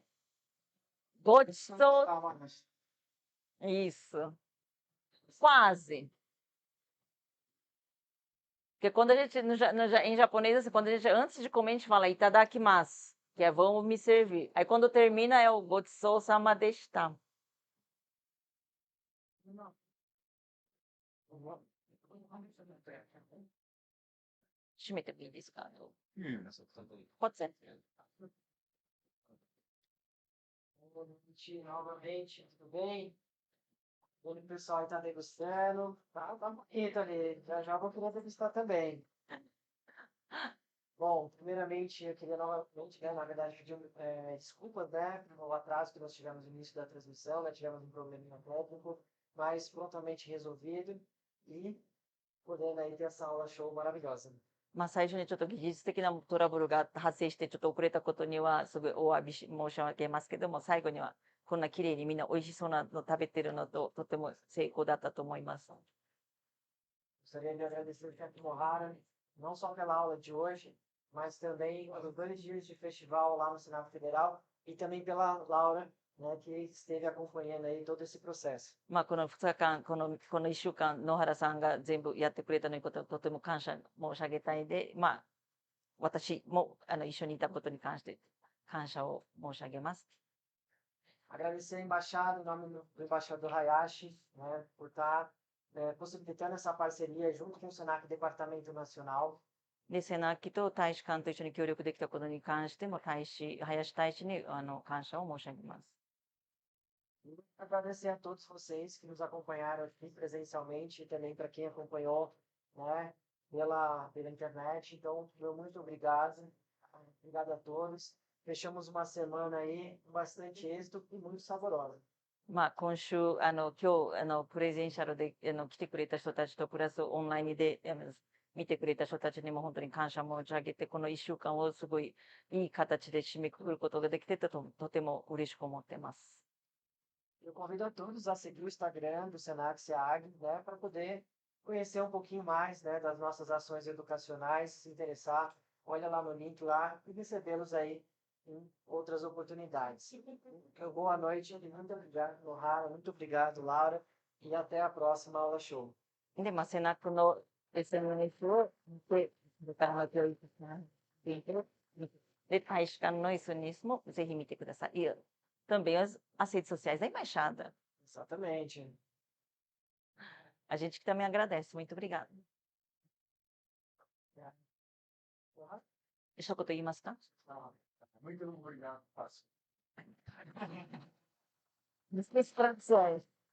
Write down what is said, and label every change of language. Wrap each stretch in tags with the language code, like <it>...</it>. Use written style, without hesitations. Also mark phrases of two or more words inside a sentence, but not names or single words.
<pt>Gostou? Isso. Quase. Porque quando a gente, em japonês, assim, quando a gente, antes de comer, a gente fala itadakimasu, que é vamos me servir. Aí quando termina é o</pt> <ja>ごちそうさまでした. 閉めてもいいですか？いいよね。</ja> <pt>Pode ser. Boa noite novamente, tudo bem? O pessoal está degustando, tá bonito ali, já já vou querer degustar também. Bom, primeiramente eu queria novamente, né, na verdade, pedir desculpas, né, pelo atraso que nós tivemos no início da transmissão, né, tivemos um probleminha técnico, mas prontamente resolvido e podendo aí ter essa aula show maravilhosa.</pt> <ja>まあ最初にちょっと技術的なトラブルが発生してちょっと遅れたことにはすごいお詫び申し上げますけども、最後にはこんな綺麗にみんな美味しそうなの食べてるのととても成功だったと思います。</ja> <pt>Gostaria de agradecer o Chefe Mohara, não só pela aula de hoje, mas também pelos 2 dias de festival lá no Senac Federal e também pela Laura, né, que esteve acompanhando aí todo esse processo.</pt> <ja>まあ、この2日間、この1週間、野原さんが全部やってくれたのにこと、とても感謝申し上げたいで、まあ、私も一緒にいたことに関して感謝を申し上げます。</ja> <pt>Agradecer a embaixada, em nome do embaixador Hayashi, né, por estar possibilitando essa parceria junto com o Senac Departamento Nacional.</pt> <ja>で、セナキと大使館と一緒に協力できたことに関しても、林大使に感謝を申し上げます。</ja> <pt>E agradecer a todos vocês que nos acompanharam aqui presencialmente e também para quem acompanhou, né, pela internet. Então, meu muito obrigado. Obrigado a todos. Fechamos uma semana aí com bastante êxito e muito saborosa.</pt> <ja>まあ、今週、今日、プレゼンシャルで来てくれた人たちと、プラスオンラインで見てくれた人たちにも本当に感謝申し上げて、この1週間をすごいいい形で締めくくることができてとても嬉しく思っています。</ja> <pt>Eu convido a todos a seguir o Instagram do Senac SEAG, né, para poder conhecer um pouquinho mais, né, das nossas ações educacionais, se interessar, olha lá no link lá e recebê-los aí em outras oportunidades. Boa noite, muito obrigado, Nohara, muito obrigado, Laura, e até a próxima aula show.</pt> <ja>で、まあ、セナクの SNS を見て、それからの教育者で、大使館の SNS もぜひ見てください。</ja> <pt>E também as redes sociais da embaixada. Exatamente. A gente que também agradece. Muito obrigada.</pt> <ja>一言言いますか?</ja> <pt>Muito obrigado, Fácil. Distrações.</pt>